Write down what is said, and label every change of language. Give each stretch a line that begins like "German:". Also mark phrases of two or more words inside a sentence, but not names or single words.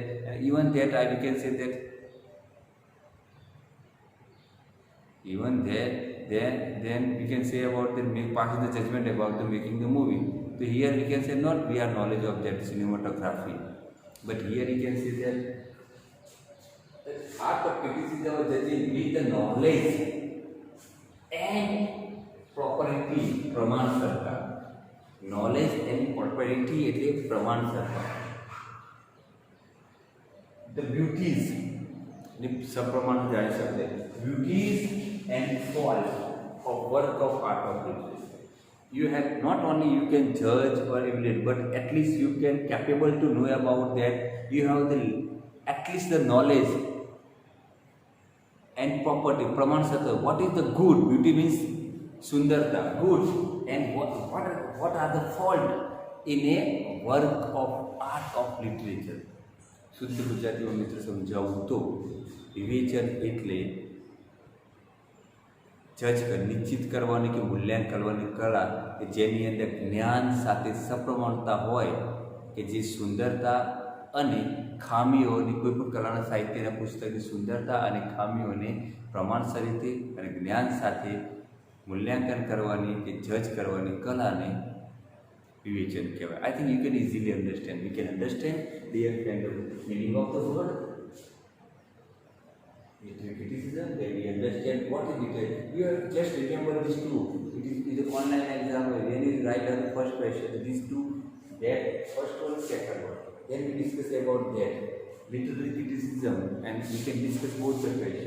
English: And even that I can say that. Even there, then we can say about the passing the judgment about the making the movie. So here we can say not we are knowledge of that cinematography, but here we can say that art of criticism or judging with the knowledge and property પ્રમાણસરતા. knowledge and propriety
Gujarati: એટલે પ્રમાણસરતા.
English: the beauties
Gujarati: એટલે સપ્રમાણ જાણી શકે
English: beauties and fault of work of art of literature. You have not only you can judge or evaluate but at least you can capable to know about that. You have the at least the knowledge and property પ્રમાણસરતા. What is the good? Beauty means sundarta, good, and what are the fault in a work of art of literature.
Gujarati: શુદ્ધ ગુજરાતીમાં મિત્ર સમજાવું તો વિવેચન એટલે જજ નિશ્ચિત કરવાની કે મૂલ્યાંકન કરવાની કલા કે જેની અંદર જ્ઞાન સાથે સપ્રમાણતા હોય કે જે સુંદરતા અને ખામીઓની કોઈપણ કલાના સાહિત્યના પુસ્તકની સુંદરતા અને ખામીઓને પ્રમાણસર રીતે અને જ્ઞાન સાથે મૂલ્યાંકન કરવાની કે જજ કરવાની કલાને વિવેચન કહેવાય.
English: I think you can easily understand. We can understand dear friend meaning of the word criticism. Then we understand what is it. You have just remember these two. It is an online exam when you write down the first question. These two, that first one, second one. Then we discuss about that literary criticism, and we can discuss both the questions.